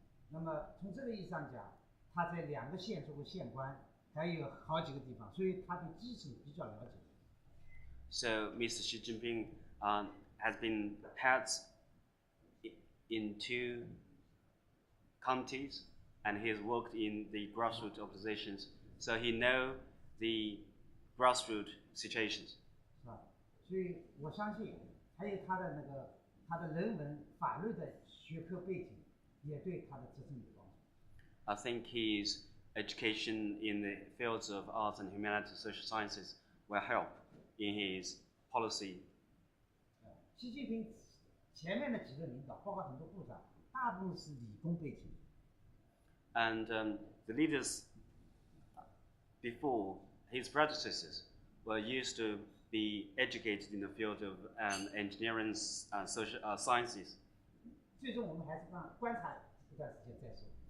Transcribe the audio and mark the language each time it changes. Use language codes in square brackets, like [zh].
[zh] 那么从这个意义上讲，他在2个县做过县官，还有好几个地方，所以他对基层比较了解。 [en] So Mr. Xi Jinping has been head in 2 counties, and he has worked in the grassroots organizations, so he knows the grassroots situations. [zh] 是吧？所以我相信，还有他的人文法律的学科背景，也对他的执政有帮助。 [en] I think his education in the fields of arts and humanities, social sciences will help in his policy. [zh] 习近平前面的几个领导，包括很多部长，大部分是理工背景。 [en] And the leaders before his predecessors were used to be educated in the field of engineering and social sciences. [zh] 最终我们还是观察一段时间再说。